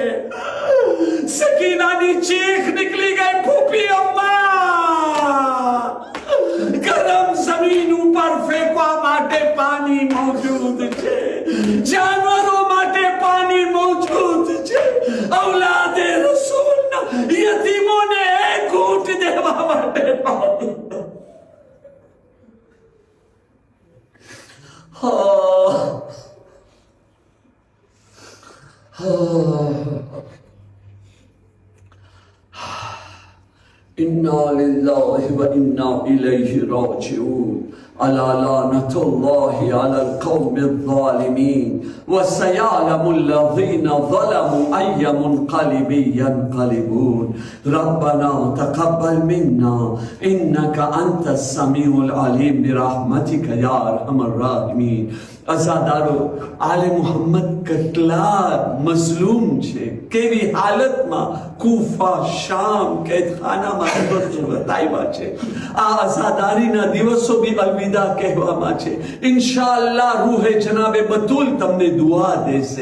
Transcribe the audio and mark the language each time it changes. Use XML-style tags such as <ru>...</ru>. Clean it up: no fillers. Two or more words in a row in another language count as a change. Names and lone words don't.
<gu>સકીનાની ચીખ નીકળી ગઈ, ફૂફી અમ્મા, ગરમ જમીન ઉપર ફેંકવા માટે પાણી મોજૂદ છે, જાનવરો માટે પાણી મોજૂદ છે, ઔલાદે રસૂલના યતીમોને એક ઘૂંટ દેવા માટે પાણી.</gu> <ar>إنا لله وإنا إليه راجعون. ألا لعنة الله على القوم الظالمين وسيعلم الذين ظلموا أي منقلب ينقلبون. ربنا تقبل منا إنك أنت السميع العليم برحمتك يا أرحم الراحمين.</ar> <gu>અઝાદારો, આલે મુહમ્મદ કેટલા મઝલૂમ છે, કેવી હાલતમાં કૂફા, શામ, કેદખાનામાં બતાવ્યા છે. આ અઝાદારીના દિવસો બી અલવિદા કહેવામાં છે. ઇન્શાઅલ્લાહ રૂહે જનાબે બતુલ તમને દુઆ દેશે.</gu>